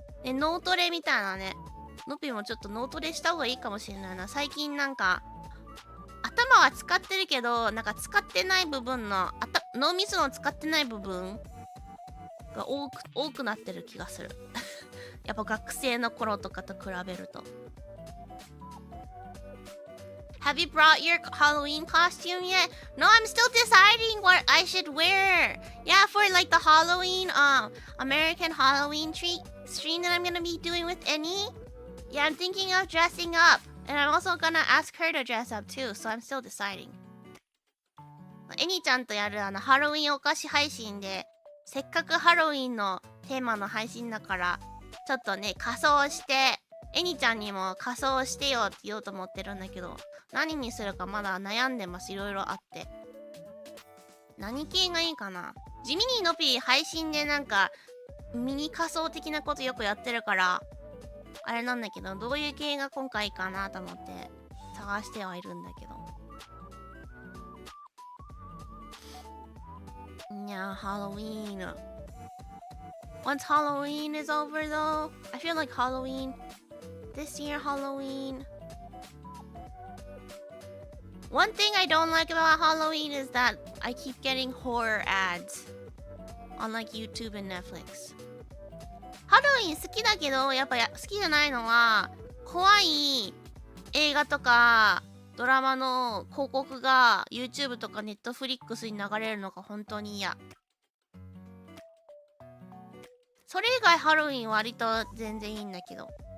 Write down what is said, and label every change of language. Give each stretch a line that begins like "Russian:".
Japanese: で、脳トレみたいなね。のぴもちょっと脳トレした方がいいかもしれないな。最近なんか頭は使ってるけど、なんか使ってない部分の脳みその使ってない部分が多くなってる気がする。やっぱ学生の頃とかと比べると。
English: Have you brought your Halloween costume yet? No, I'm still deciding what I should wear. Yeah, for like the Halloween, American Halloween stream that I'm gonna be doing with Annie. Yeah, I'm thinking of dressing up. And I'm also gonna ask her to dress up too, so I'm still deciding.
Japanese: エニちゃんとやるハロウィンお菓子配信で、せっかくハロウィンのテーマの配信だから、ちょっとね、仮装して、エニちゃんにも仮装してよって言おうと思ってるんだけど、何にするかまだ悩んでます。いろいろあって。何系がいいかな。地味にのぴー配信でなんか、ミニ仮装的なことよくやってるから、あれなんだけど、どういう系が今回いいかなと思って探してはいるんだけど。
English: Yeah, Halloween. Once Halloween is over though, I feel like Halloween, this year Halloween. One thing I don't like about Halloween is that I keep getting horror ads on like YouTube and Netflix.
Japanese: ハロウィン好きだけど、やっぱ好きじゃないのは、怖い映画とかドラマの広告が YouTube とか Netflix に流れるのが本当に嫌。それ以外ハロウィン割と全然いいんだけど。